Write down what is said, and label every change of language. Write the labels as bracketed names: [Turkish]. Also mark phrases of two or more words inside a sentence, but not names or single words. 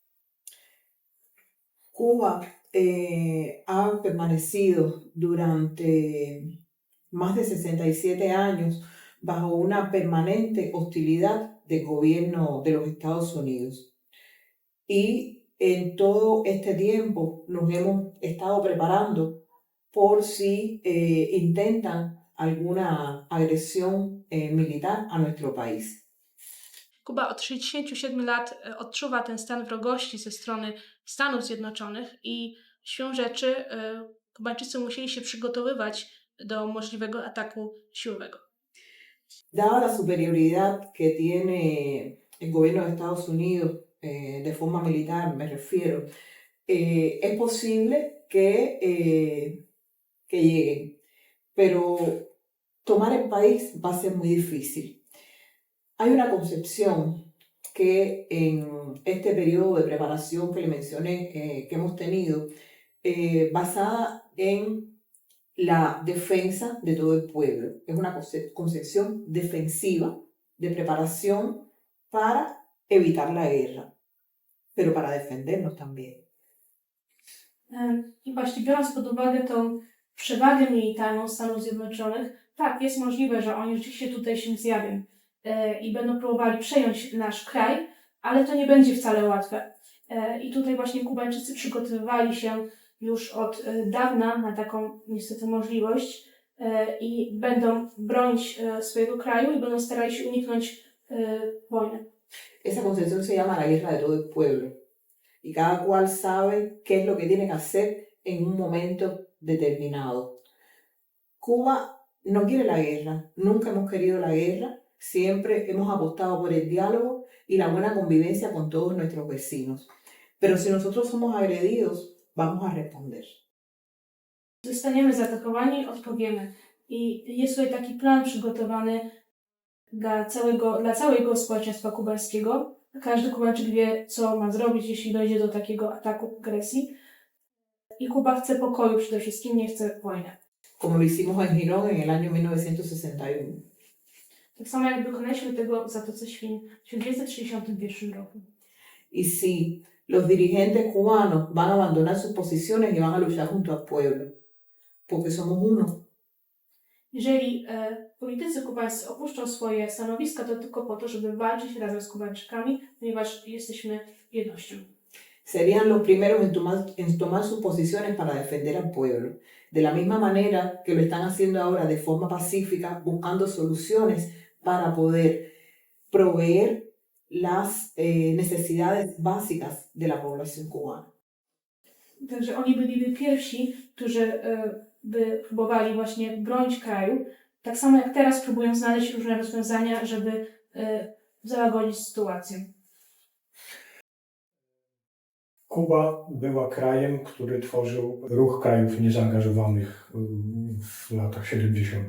[Spanish] Cuba ha permanecido durante más de 67 años bajo una permanente hostilidad del gobierno de los Estados Unidos. Y en todo este tiempo nos hemos estado preparando por si intentan alguna agresión militar a nuestro país. [Polish] Kuba od 67 lat odczuwa ten stan wrogości ze strony Stanów Zjednoczonych i siłą rzeczy Kubańczycy musieli się przygotowywać do możliwego ataku siłowego. [Spanish] Dada la superioridad que tiene el gobierno de Estados Unidos de forma militar, me refiero, es posible que lleguen, pero tomar el país va a ser muy difícil. Hay una concepción que en este periodo de preparación que le mencioné, que hemos tenido, basada en la defensa de todo el pueblo. Es una concepción defensiva de preparación para evitar la guerra, pero para defendernos también. [Polish] I właśnie biorąc pod uwagę tą przewagę militarną Stanów Zjednoczonych, tak, jest możliwe, że oni rzeczywiście tutaj się zjawią i będą próbowali przejąć nasz kraj, ale to nie będzie wcale łatwe. I tutaj właśnie Kubańczycy przygotowywali się już od dawna na taką niestety możliwość i będą bronić swojego kraju i będą starali się uniknąć wojny. [Spanish] Esa concepción se llama la guerra de todo el pueblo y cada cual sabe qué es lo que tiene que hacer en un momento determinado. Cuba no quiere la guerra, nunca hemos querido la guerra, siempre hemos apostado por el diálogo y la buena convivencia con todos nuestros vecinos. Pero si nosotros somos agredidos, vamos a responder. [Polish] Zostaniemy zaatakowani, odpowiemy. I jest tutaj taki plan przygotowany dla całego społeczeństwa kubańskiego. Każdy Kubańczyk wie, co ma zrobić, jeśli dojdzie do takiego ataku, agresji. I Kuba chce pokoju przede wszystkim, nie chce wojny. [Spanish] Como lo hicimos en Girón en el año 1961. [Polish] Tak samo jak dokonaliśmy tego w Zatoce Świń w 1961 roku. [Spanish] Y si los dirigentes cubanos van a abandonar sus posiciones y van a luchar junto al pueblo, porque somos uno. [Polish] Jeżeli politycy kubańscy opuszczą swoje stanowiska, to tylko po to, żeby walczyć razem z Kubańczykami, ponieważ jesteśmy jednością. [Spanish] Serían los primeros en tomar sus posiciones para defender al pueblo, de la misma manera que lo están haciendo ahora de forma pacífica, buscando soluciones para poder proveer las necesidades básicas de la población cubana. [Polish] Także oni byliby pierwsi, którzy by próbowali właśnie bronić kraju Tak samo jak teraz próbują znaleźć różne rozwiązania, żeby załagodzić sytuację. Kuba była krajem, który tworzył ruch krajów niezaangażowanych w latach 70.